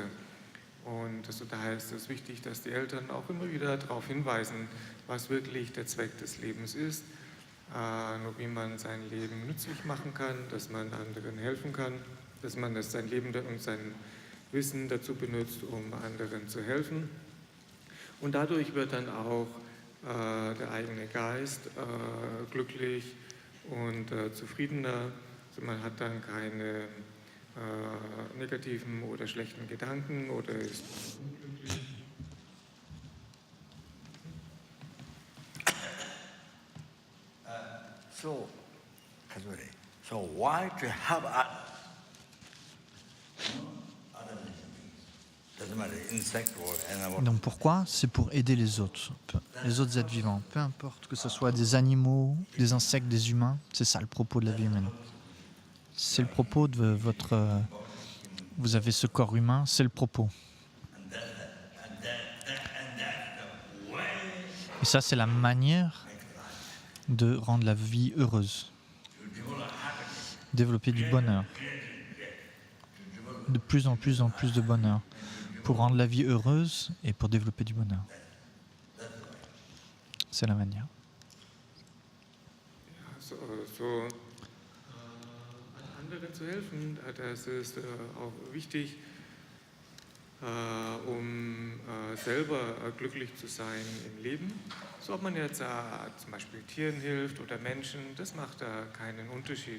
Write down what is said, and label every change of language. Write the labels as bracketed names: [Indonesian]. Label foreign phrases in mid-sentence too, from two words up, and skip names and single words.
[German] Und daher ist es wichtig, dass die Eltern auch immer wieder darauf hinweisen, was wirklich der Zweck des Lebens ist, wie man sein Leben nützlich machen kann, dass man anderen helfen kann, dass man sein Leben und sein Wissen dazu benutzt, um anderen zu helfen. Und dadurch wird dann auch der eigene Geist glücklich und zufriedener. Also man hat dann keine negativen oder schlechten Gedanken oder ist unglücklich. [English] So, so why to help others? Other living beings. Doesn't matter, insect or animal. [French] Donc pourquoi? C'est pour aider les autres êtres vivants. Peu importe que ce soit des animaux, des insectes, des humains, c'est ça le propos de la vie humaine. C'est le propos de votre... vous avez ce corps humain, c'est le propos. Et ça, c'est la manière de rendre la vie heureuse. Développer du bonheur. De plus en plus de bonheur. Pour rendre la vie heureuse et pour développer du bonheur. C'est la manière. [German] Anderen zu helfen, das ist auch wichtig, selber glücklich zu sein im Leben. So ob man jetzt zum Beispiel Tieren hilft oder Menschen, das macht keinen Unterschied.